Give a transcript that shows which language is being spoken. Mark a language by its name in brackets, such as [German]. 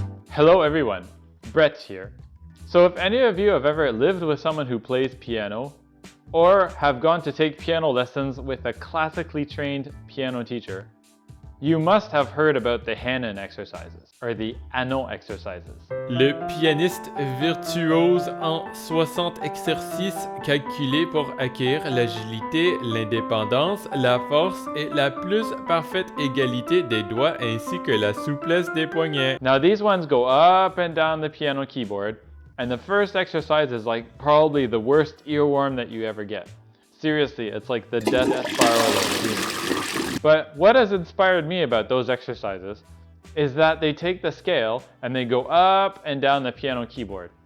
[English] Hello everyone, Brett here. So if any of you have ever lived with someone who plays piano, or have gone to take piano lessons with a classically trained piano teacher, you must have heard about the Hanon Exercises, or the Hanon Exercises. [French] Le pianiste virtuose en 60 exercices calculés pour acquérir l'agilité, l'indépendance, la force et la plus parfaite égalité des doigts ainsi que la souplesse des poignets. [English] Now these ones go up and down the piano keyboard, and the first exercise is like probably the worst earworm that you ever get. Seriously, it's like the death spiral of music. But what has inspired me about those exercises is that they take the scale and they go up and down the piano keyboard.